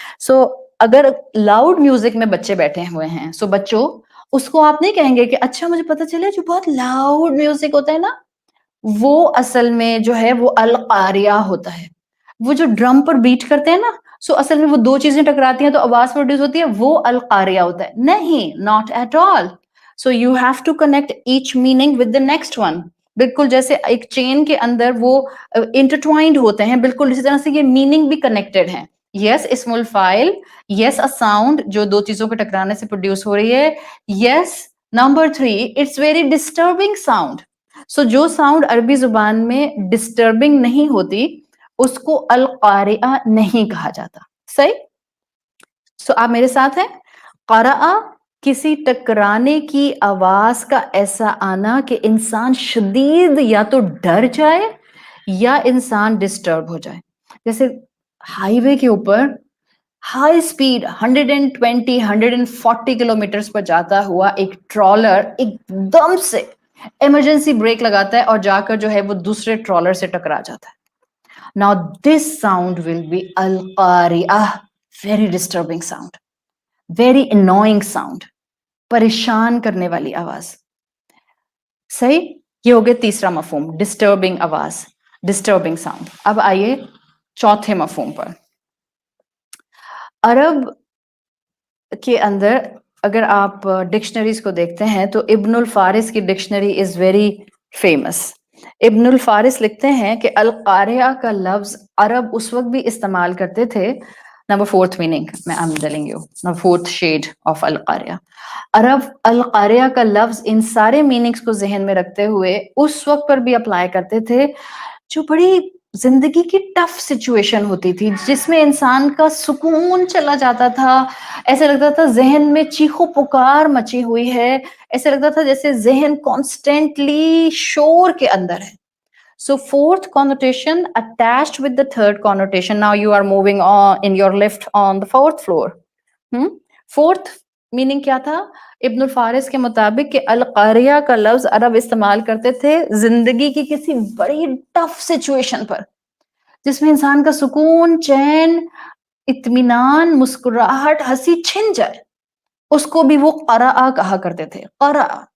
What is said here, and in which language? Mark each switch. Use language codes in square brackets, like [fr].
[ur] سو اگر loud music میں بچے بیٹھے ہوئے ہیں، سو بچوں اس کو آپ نہیں کہیں گے کہ اچھا مجھے پتا چلے جو بہت لاؤڈ میوزک ہوتا ہے نا وہ اصل میں جو ہے وہ القاریہ ہوتا ہے. وہ جو ڈرم پر بیٹ کرتے ہیں نا، سو اصل میں وہ دو چیزیں ٹکراتی ہیں تو آواز پروڈیوس ہوتی ہے، وہ القاریہ ہوتا ہے. [en] نہیں، not at all. So you have to connect each meaning with the next one. [ur] بالکل جیسے ایک چین کے اندر وہ انٹرٹوائنڈ ہوتے ہیں، بالکل اسی طرح سے یہ میننگ بھی کنیکٹڈ ہیں. یس اسم الفاعل، [en] yes a sound [ur] جو دو چیزوں کے ٹکرانے سے پروڈیوس ہو رہی ہے. [en] Yes number 3 it's very disturbing sound. [ur] سو جو ساؤنڈ عربی زبان میں ڈسٹربنگ نہیں ہوتی اس کو القاریہ نہیں کہا جاتا. صحیح؟ سو آپ میرے ساتھ ہیں. قرأ کسی ٹکرانے کی آواز کا ایسا آنا کہ انسان شدید یا تو ڈر جائے یا انسان ڈسٹرب ہو جائے. جیسے ہائی وے کے اوپر ہائی اسپیڈ 120 140 کلومیٹرز پر جاتا ہوا ایک ٹرالر ایک دم سے ایمرجنسی بریک لگاتا ہے اور جا کر جو ہے وہ دوسرے ٹرالر سے ٹکرا جاتا ہے. [en] Now this sound will be القاریہ، very disturbing sound, very annoying sound, [ur] پریشان کرنے والی آواز. صحیح؟ یہ ہو گیا تیسرا مفہوم، ڈسٹربنگ آواز، ڈسٹربنگ ساؤنڈ. اب آئیے چوتھے مفہوم پر. عرب کے اندر اگر آپ ڈکشنریز کو دیکھتے ہیں تو ابن الفارس کی ڈکشنری [en] Is very famous. [ur] ابن الفارس لکھتے ہیں کہ القاریہ کا لفظ عرب اس وقت بھی استعمال کرتے تھے. [en] Number 4th meaning میں I'm telling you, number 4th shade of القاریہ. [ur] عرب القاریہ کا لفظ ان سارے میننگز کو ذہن میں رکھتے ہوئے اس وقت پر بھی اپلائی کرتے تھے جو بڑی زندگی کی ٹف سچویشن ہوتی تھی، جس میں انسان کا سکون چلا جاتا تھا. ایسے لگتا تھا ذہن میں چیخو پکار مچی ہوئی ہے، ایسے لگتا تھا جیسے ذہن کانسٹینٹلی شور کے اندر ہے. [en] So 4th connotation attached with the 3rd connotation. Now you are moving on in your lift on the 4th floor. [ur] 4th meaning کیا تھا ابن الفارس کے مطابق کہ القاریہ کا لفظ عرب استعمال کرتے تھے زندگی کی کسی بڑی ٹف سچویشن پر جس میں انسان کا سکون، چین، اطمینان، مسکراہٹ، ہنسی چھن جائے، اس کو بھی وہ قرأ کہا کرتے تھے. قرأ.